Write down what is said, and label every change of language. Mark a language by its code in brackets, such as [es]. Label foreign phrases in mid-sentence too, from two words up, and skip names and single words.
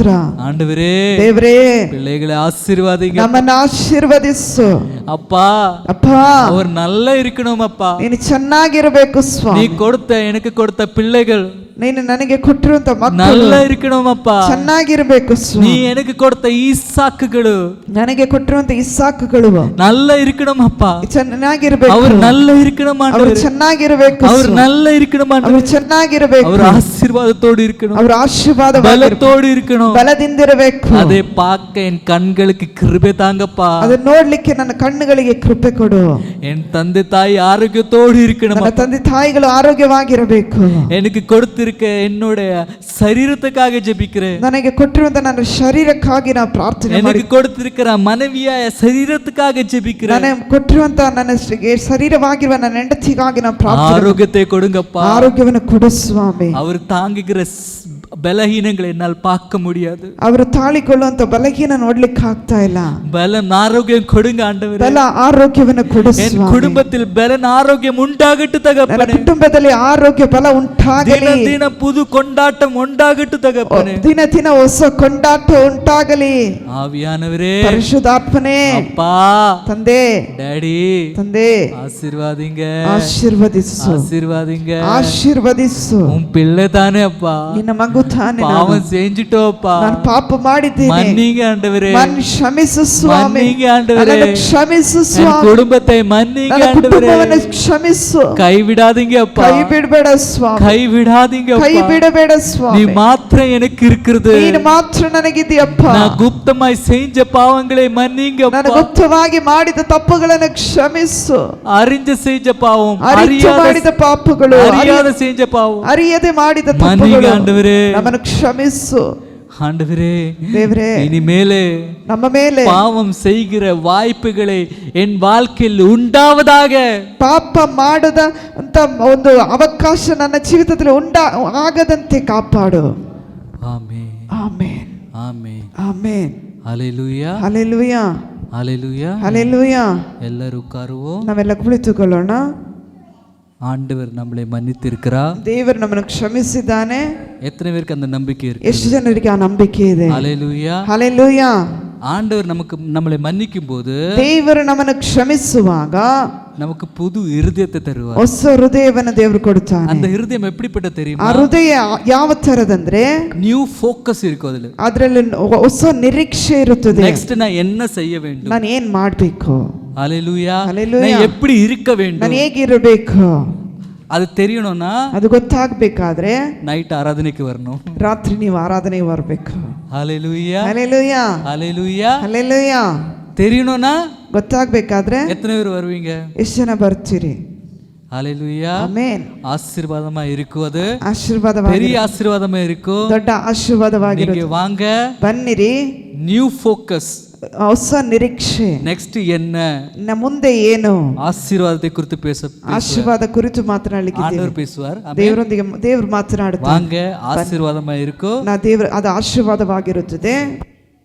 [ta] ஆண்டவரே, [kn] ದೇವರೇ, [ta] பிள்ளைகளை ஆசீர்வாதிங்க, [kn] ನಮ್ಮನ್ನು ಆಶೀರ್ವದಿಸು. [ta] அப்பா, அப்பா, அவர் நல்லா இருக்கணும் அப்பா, [kn] ನೀನು ಚೆನ್ನಾಗಿರಬೇಕು [ta] நீ [kn] ಸ್ವಾಮಿ, [ta] எனக்கு கொடுத்த பிள்ளைகள் [kn] ನೀನು ನನಗೆ ಕೊಟ್ಟಿರುವಂತ ಮಕ್ಕಳು [ta] நல்லா இருக்கணும் அப்பா, [kn] ಚೆನ್ನಾಗಿರಬೇಕು [ta] நீ [kn] ಸ್ವಾಮಿ, [ta] எனக்கு கொடுத்த ஈசாக்குಗಳು [kn] ನನಗೆ ಕೊಟ್ಟಿರುವಂತ ಇಸಾಕುಗಳು [ta] நல்லா இருக்கணும் அப்பா, [kn] ಚೆನ್ನಾಗಿರಬೇಕು, [ta] அவர் நல்லா இருக்கணும் [kn] ಅವರು [ta] ஆண்டவரே, [kn] ಚೆನ್ನಾಗಿರಬೇಕು, [ta] அவர் நல்லா இருக்கணும் [kn] ಅವರು [ta] ஆண்டவரே, [kn] ಚೆನ್ನಾಗಿರಬೇಕು, [ta] அவர் ஆசீர்வாதத்தோடு இருக்கணும், [kn] ಅವರ ಆಶೀರ್ವಾದ [ta] பலத்தோடு இருக்கணும், [kn] ಬಲದಿಂದಿರಬೇಕು. [ta] அதை பார்க்க என் கண்களுக்கு கிருபை தாங்கப்பா, [kn] ಅದನ್ನ ನೋಡ್ಲಿಕ್ಕೆ ನನ್ನ ಕಣ್ಣುಗಳಿಗೆ ಕೃಪೆ ಕೊಡು. [ta] என் தந்தை தாய் ஆரோக்கியத்தோடு இருக்கணும், [kn] ನನ್ನ ತಂದೆ ತಾಯಿಗಳು ಆರೋಗ್ಯವಾಗಿರಬೇಕು. [ta] எனக்கு கொடுத்திருக்க என்னுடைய சரீரத்துக்காக ஜெபிக்கிறேன், [kn] ನನಗೆ ಕೊಟ್ಟಿರುವಂತ ನನ್ನ ಶರೀರಕ್ಕಾಗಿ ನಾನು ಪ್ರಾರ್ಥನೆ ಮಾಡಿ, [ta] எனக்கு கொடுத்திருக்கிற மனைவியாய சரீரத்துக்காக ஜெபிக்கிறேன், [kn] ನನಗೆ ಕೊಟ್ಟಿರುವಂತ ನನ್ನ ಶರೀರವಾಗಿರುವ ನನ್ನ ಹೆಂಡತಿಗಾಗಿ ನಾನು ಪ್ರಾರ್ಥನೆ, [ta] ஆரோக்கியத்தை கொடுங்கப்பா, [kn] ಆರೋಗ್ಯವನ್ನು ಕೊಡು ಸ್ವಾಮಿ. [ta] அவர் தாங்குகிற பலகீனங்களை என்னால் பார்க்க முடியாது. [kn] ಅವರು ತಾಳಿಕೊಳ್ಳುವಂತ ಬಲಹೀನ ನೋಡ್ಲಿಕ್ಕೆ ಆಗ್ತಾ ಇಲ್ಲ. [ta] பலன் ஆரோக்கியம் கொடுங்க ஆண்டவரே. [kn] ಬಲ ಆರೋಗ್ಯವನ್ನು ಕೊಡು [ta] என் [kn] ಸ್ವಾಮಿ. [ta] குடும்பத்தில் பலன் ஆரோக்கியம் உண்டாகட்டும் [kn] ನನ್ನ [ta] தகப்பனே. [kn] ಕುಟುಂಬದಲ್ಲಿ ಆರೋಗ್ಯ ಬಲ ಉಂಟಾಗಲಿ. [ta] தின தின புது கொண்டாட்டம் உண்டாகட்டும் தகப்பனே. [kn] ದಿನ ದಿನ ಹೊಸ ಕೊಂಡಾಟ ಉಂಟಾಗಲಿ. [ta] ஆவியானவரே, [kn] ಪರಿಶುದ್ಧಾತ್ಮನೇ, [ta] அப்பா, [kn] ತಂದೆ, [ta] டாடி, [kn] ತಂದೆ, [ta] ஆசீர்வாதிங்க, [kn] ಆಶೀರ್ವದಿಸು, [ta] ஆசீர்வாதிங்க. [kn] ಆಶೀರ್ವದಿಸು. [ta] உன் பிள்ளை தானே அப்பா, [kn] ನಿನ್ನ ಮಗು ತಾನೆ. [ta] பாவம் செஞ்சிட்டோப்பா, [kn] ನಾನು ಪಾಪ ಮಾಡಿದ್ದೇನೆ. [ta] மன்னிங்க ஆண்டவரே, [kn] ಕ್ಷಮಿಸು ಸ್ವಾಮಿ. [ta] மன்னிங்க ஆண்டவரே, [kn] ನನ್ನನ್ನು ಕ್ಷಮಿಸು [ta] என் [kn] ಸ್ವಾಮಿ. [ta] குடும்பத்தை மன்னிங்க [kn] ನನ್ನ [ta] ஆண்டவரே. [kn] ಕುಟುಂಬವನ್ನು ಕ್ಷಮಿಸು. [ta] கைவிடாதீங்க அப்பா, [kn] ಕೈ ಬಿಡಬೇಡ ಸ್ವಾಮಿ. [ta] கைவிடாதீங்க [kn] ಕೈ [ta] அப்பா. [kn] ಬಿಡಬೇಡ [ta] நீ [kn] ಸ್ವಾಮಿ. [ta] மாத்திரம் எனக்கு இருக்குது. [kn] ನೀನು ಮಾತ್ರ ನನಗಿದೆಯಪ್ಪ. [ta] நான் குப்தமாய் செஞ்ச பாவங்களை மன்னிங்க [kn] ನಾನು [ta] அப்பா. [kn] ಗುಪ್ತವಾಗಿ ಮಾಡಿದ ತಪ್ಪುಗಳನ್ನು ಕ್ಷಮಿಸು. [ta] அறிஞ்ச செஞ்ச பாவம், [kn] ಅರಿತು ಮಾಡಿದ ಪಾಪಗಳು, [ta] அறியாத செஞ்ச பாவம், [kn] ಅರಿಯದೆ ಮಾಡಿದ [ta] மன்னிங்க [kn] ತಪ್ಪುಗಳು [ta] ஆண்டவரே. [kn] ನಮ್ಮನ್ನು ಕ್ಷಮಿಸು [ta] ஆண்டவரே. [kn] ದೇವರೇ. [ta] இனிமேலே [kn] ನಮ್ಮ ಮೇಲೆ [ta] பாவம் செய்கிற வாய்ப்புகளை என் வாழ்க்கையில் உண்டாவதாக. [kn] ಪಾಪ ಮಾಡದ ಅಂತ ಒಂದು ಅವಕಾಶ ನನ್ನ ಜೀವಿತದಲ್ಲಿ ಆಗದಂತೆ ಕಾಪಾಡು. [ta] ஆமென், [kn] ಆಮೆನ್, [ta] ஆமென், [kn] ಆಮೆನ್. [ta] ஹல்லேலூயா, [kn] ಹಲ್ಲೆಲೂಯಾ, [ta] ஹல்லேலூயா. [kn] ಹಲ್ಲೆಲೂಯಾ. [ta] எல்லாரும் உட்காருவோம். [kn] ನಾವೆಲ್ಲ ಕುಳಿತುಕೊಳ್ಳೋಣ. [ta] ஆண்டவர் நம்மளை மன்னித்திருக்கிறார். [kn] ದೇವರು ನಮ್ಮನ್ನು ಕ್ಷಮಿಸಿದ್ದಾನೆ. [ta] எத்தனை பேருக்கு அந்த நம்பிக்கை இருக்கு? [kn] ಎಷ್ಟು ಜನರಿಗೆ ಆ ನಂಬಿಕೆ ಇದೆ? [ta] ஹல்லேலூயா. [kn] ಹಲ್ಲೆಲೂಯಾ. [ta] ஆண்டவர் நம்மளை மன்னிக்கும் போது [kn] ದೇವರು ನಮ್ಮನ್ನು ಕ್ಷಮಿಸುವಾಗ [ta] நமக்கு புது இருதயத்தை தருவார். [kn] ಹೊಸ ಹೃದಯವನ್ನು ದೇವರು ಕೊಡ್ತಾನೆ. [ta] அந்த இருதயம் எப்படிப்பட்ட [kn] ಆ [ta] தெரியுமா? [kn] ಹೃದಯ ಯಾವ ತರದಂದ್ರೆ [en] new focus [ta] இருக்கும் அதுல. [kn] ಅದರಲ್ಲಿ ಹೊಸ ನಿರೀಕ್ಷೆ ಇರುತ್ತದೆ. [ta] நெக்ஸ்ட் நான் என்ன செய்ய வேண்டும்? [kn] ನಾನು ಏನ್ ಮಾಡ್ಬೇಕು? [ta] ஹல்லேலூயா. ஹல்லேலூயா. நான் எப்படி இருக்க [kn] ನಾನು [ta] வேண்டும்? [kn] ಹೇಗಿರಬೇಕು [ta] அது தெரியணும்னா [kn] ಅದು ಗೊತ್ತಾಗಬೇಕಾದ್ರೆ [ta] நைட் ஆராதனைக்கு வரணும். [kn] ರಾತ್ರಿ ನೀವು ಆರಾಧನೆಗೆ ಬರಬೇಕು. [ta] ஹல்லேலூயா, [kn] ಹಲ್ಲೆಲೂಯಾ, [ta] ஹல்லேலூயா. [kn] ಹಲ್ಲೆಲೂಯಾ. [ta] தெரியணும்னா [kn] ಗೊತ್ತಾಗಬೇಕಾದ್ರೆ [ta] எத்தனை பேர் வருவீங்க? [kn] ಎಷ್ಟು ಜನ ಬರ್ತೀರಿ? [ta] ஹல்லேலூயா. [kn] ಆಮೆನ್. [ta] ஆசீர்வாதமா இருக்கும். அது [kn] ಆಶೀರ್ವಾದವಾಗಿ, [ta] பெரிய ஆசீர்வாதமா இருக்கும். [kn] ದೊಡ್ಡ ಆಶೀರ್ವಾದವಾಗಿರುತ್ತೆ. [ta] நீங்க வாங்க. [kn] ಬನ್ನಿರಿ. [en] new focus. [kn] ಹೊಸ ನಿರೀಕ್ಷೆ. [ta] ನೆಕ್ಸ್ಟ್ என்ன? [kn] ಇನ್ನ ಮುಂದೆ ಏನು? [ta] ஆசீர்வாதத்தை குறித்து [kn] ಆಶೀರ್ವಾದ ಕುರಿತು ಮಾತನಾಡಲಿಕ್ಕಿದ್ದೇವೆ. [ta] ஆண்டவர் பேசுவார். [kn] ದೇವರೊಂದಿಗೆ ದೇವರು ಮಾತನಾಡುತ್ತಾರೆ. [ta] வாங்க, ஆசீர்வாதமா இருக்கும். [kn] ಅದು ಆಶೀರ್ವಾದವಾಗಿರುತ್ತದೆ.